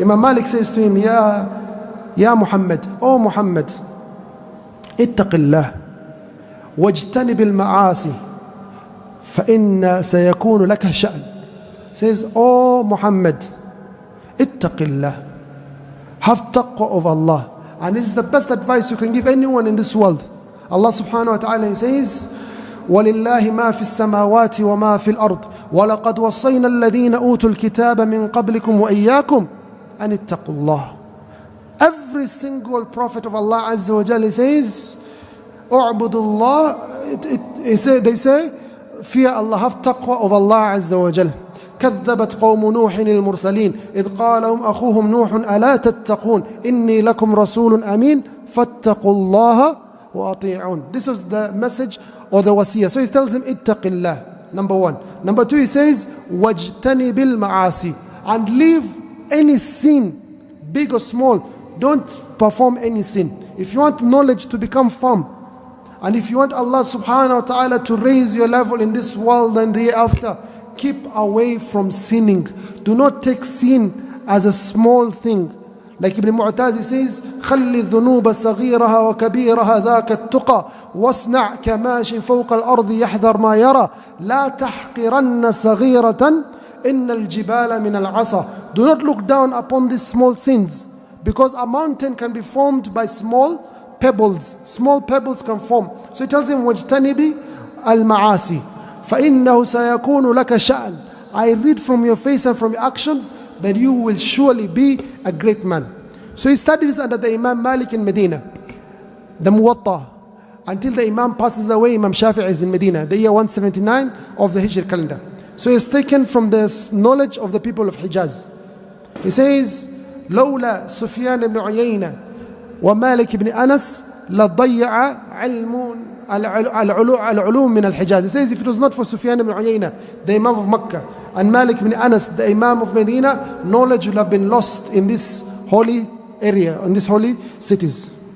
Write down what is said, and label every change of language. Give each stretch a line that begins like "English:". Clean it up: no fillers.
English: Imam Malik says to him, Ya Muhammad, O Muhammad,
Arabic: اتق الله واجتنب المعاصي فإن سيكون لك شأن.
English: Says, oh Muhammad,
Arabic: اتق الله,
English: have taqwa of Allah. And this is the best advice you can give anyone in this world. Allah subhanahu wa ta'ala says,
Arabic: ولله ما في السماوات وما في الأرض ولقد وصينا الذين أوتوا الكتاب من قبلكم وإياكم أن اتقوا الله.
English: Every single prophet of Allah Azza wa Jalla says, U'budullah, they say, fear Allah, have taqwa of Allah Azza wa Jalla.
Arabic: كذبت قوم نوح المرسلين إذ قال لهم أخوهم نوح ألا تتقون إني لكم رسول أمين فاتقوا الله وأطيعون.
English: This was the message or the wasiyah. So he tells him,
Arabic: اتق الله,
English: number one. Number two, he says,
Arabic: واجتنب المعاصي,
English: and leave any sin, big or small. Don't perform any sin. If you want knowledge to become firm, and if you want Allah subhanahu wa ta'ala to raise your level in this world and the year after, keep away from sinning. Do not take sin as a small thing. Like Ibn Mu'tazi says,
Arabic: خلي الذنوب صغيرها وكبيرها ذاك التقى واصنع كماش فوق الأرض يحذر ما يرى لا تحقرن صغيرة إن الجبال من العصا.
English: Do not look down upon these small sins. because a mountain can be formed by small pebbles. Small pebbles can form. So he tells him,
Arabic: وَاجْتَنِبِ الْمَعَاسِي فَإِنَّهُ سَيَكُونُ لَكَ شَأْنٌ.
English: I read from your face and from your actions that you will surely be a great man. So he studies under the Imam Malik in Medina, the Muwatta, until the Imam passes away. Imam Shafi'i is in Medina, the year 179 of the Hijri calendar. So he is taken from the knowledge of the people of Hijaz. He says,
Arabic: لولا سفيان بن عيينة ومالك بن أنس لضيع علم العلوم من الحجاز.
English: He says, if it was not for Sufyan ibn Uyayna, the Imam of Makkah, and Malik ibn Anas, the Imam of Medina, knowledge would have been lost in this holy area, in these holy cities.